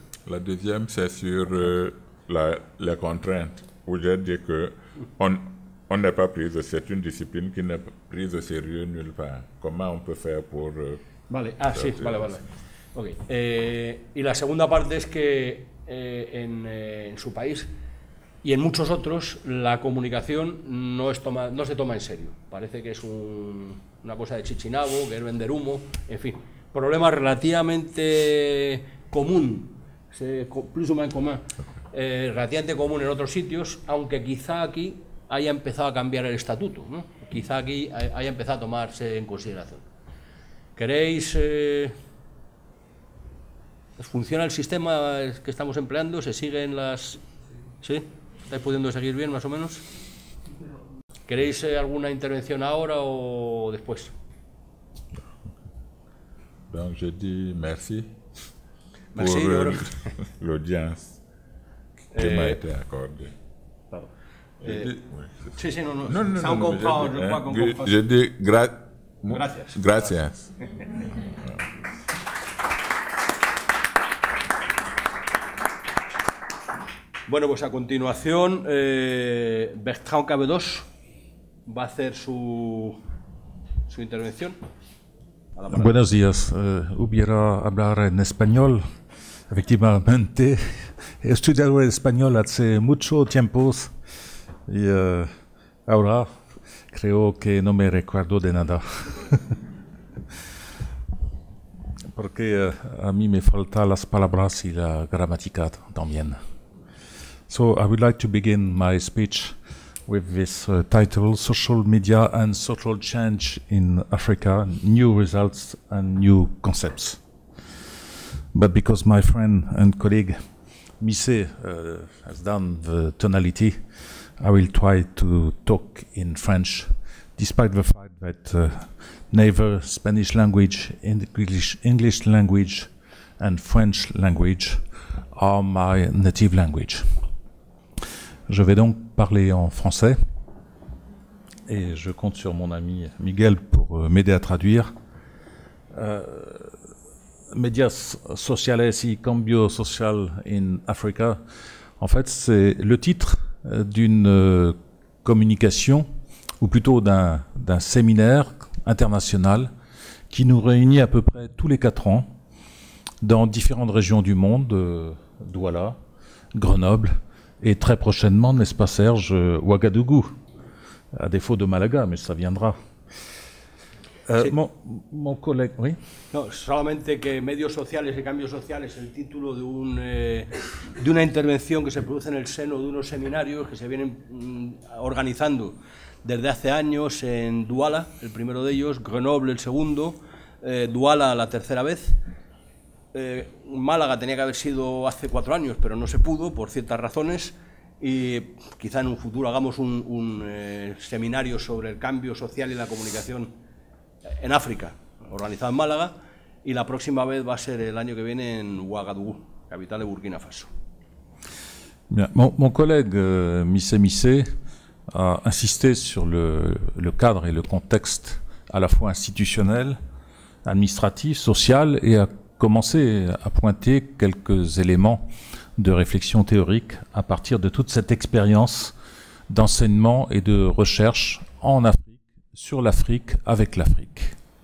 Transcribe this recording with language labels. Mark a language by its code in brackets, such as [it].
[fr] La deuxième, c'est sur les contraintes, où j'ai dit que on n'est pas pris, c'est une discipline qui n'est prise au sérieux nulle part. Comment on peut faire pour... [es] Vale, sí, vale. Okay. Y la segunda parte es que en su país y en muchos otros la comunicación no se toma en serio. Parece que es una cosa de chichinabo, que es vender humo, en fin. Problema relativamente común, [fr] plus ou moins [es] común, relativamente común en otros sitios, aunque quizá aquí haya empezado a cambiar el estatuto, ¿no? Quizá aquí haya empezado a tomarse en consideración. ¿Queréis... ¿Funciona el sistema que estamos empleando? ¿Se siguen las...? ¿Sí? ¿Estáis pudiendo seguir bien, más o menos? ¿Queréis alguna intervención ahora o después? [fr] Donc je dis merci pour l'audience qui m'a été accordée. Pardon. [es] Sí, no. [fr] Ça on comprend, je crois qu'on comprend. Je dis [es] gracias. Gracias. Bueno, pues a continuación Bertrand Cabedos va a hacer su intervención. Buenos días. Hubiera hablar en español. Efectivamente, he estudiado español hace mucho tiempo y ahora creo que no me recuerdo de nada. Porque a mí me faltan las palabras y la gramática también. [en] So I would like to begin my speech with this title, Social Media and Social Change in Africa, New Results and New Concepts. But because my friend and colleague Mise has done the tonality, I will try to talk in French, despite the fact that neither Spanish language, English language and French language are my native language. [fr] Je vais donc parler en français et je compte sur mon ami Miguel pour m'aider à traduire. [es] Medias sociales y cambio social [fr] in Africa, en fait, c'est le titre d'une communication, ou plutôt d'un séminaire international qui nous réunit à peu près tous les 4 ans dans différentes régions du monde, Douala, Grenoble, et très prochainement, n'est-ce pas Serge, Ouagadougou, à défaut de Malaga, mais ça viendra. [es] Sí. [fr] Mon collègue, oui. [es] No, solamente que medios sociales y cambios sociales es el título de una intervención que se produce en el seno de unos seminarios que se vienen organizando desde hace años en Douala, el primero de ellos, Grenoble el segundo, Douala la tercera vez. Málaga tenía que haber sido hace 4 años, pero no se pudo por ciertas razones y quizá en un futuro hagamos un seminario sobre el cambio social y la comunicación en África, organizado en Málaga, y la próxima vez va a ser el año que viene en Ouagadougou, capital de Burkina Faso. [fr] Bien. Mon collègue Mise a insisté sur le cadre et le contexte à la fois institutionnel, administratif, social, et a commencé à pointer quelques éléments de réflexion théorique à partir de toute cette expérience d'enseignement et de recherche en Afrique, sur l'Afrique, avec l'Afrique.